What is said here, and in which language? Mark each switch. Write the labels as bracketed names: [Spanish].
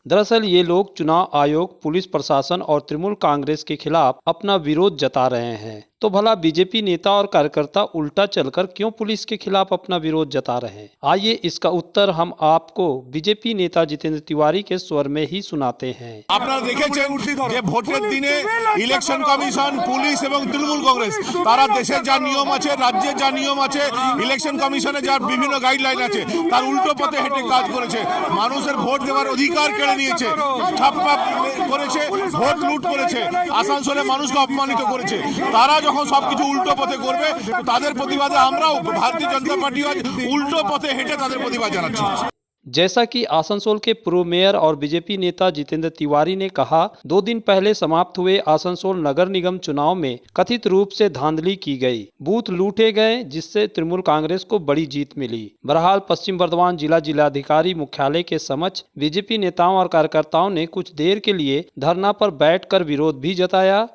[Hindi] दरअसल ये लोग चुनाव आयोग, पुलिस प्रशासन और तृणमूल कांग्रेस के खिलाफ अपना विरोध जता रहे हैं। तो भला बीजेपी नेता और कार्यकर्ता उल्टा चलकर क्यों पुलिस के खिलाफ अपना विरोध जता रहे हैं? आइए इसका उत्तर हम आपको बीजेपी नेता जितेंद्र तिवारी के स्वर में ही सुनाते हैं। [Bangla] আপনারা দেখেছেন যে ভোটের দিনে ইলেকশন কমিশন, পুলিশ এবং তৃণমূল কংগ্রেস তারা দেশের যা নিয়ম আছে, রাজ্যের যা নিয়ম আছে, ইলেকশন কমিশনের যা বিভিন্ন গাইডলাইন আছে তার উল্টো পথে হেঁটে কাজ করেছে। মানুষের ভোট দেওয়ার অধিকার কেড়ে নিয়েছে, ছাপ্পা করেছে, ভোট লুট করেছে, আসানসোলে মানুষকে অপমানিত করেছে। তারা যখন সবকিছু উল্টো পথে করবে তাদের প্রতিবাদে আমরাও ভারতীয় জনতা পার্টি আজ উল্টো পথে হেঁটে তাদের প্রতিবাদ জানাচ্ছি। [Hindi] जैसा कि आसनसोल के पूर्व मेयर और बीजेपी नेता जितेंद्र तिवारी ने कहा, 2 दिन पहले समाप्त हुए आसनसोल नगर निगम चुनाव में कथित रूप से धांधली की गई, बूथ लूटे गए, जिससे तृणमूल कांग्रेस को बड़ी जीत मिली। बहरहाल पश्चिम बर्धमान जिलाधिकारी मुख्यालय के समक्ष बीजेपी नेताओं और कार्यकर्ताओं ने कुछ देर के लिए धरना पर बैठकर विरोध भी जताया।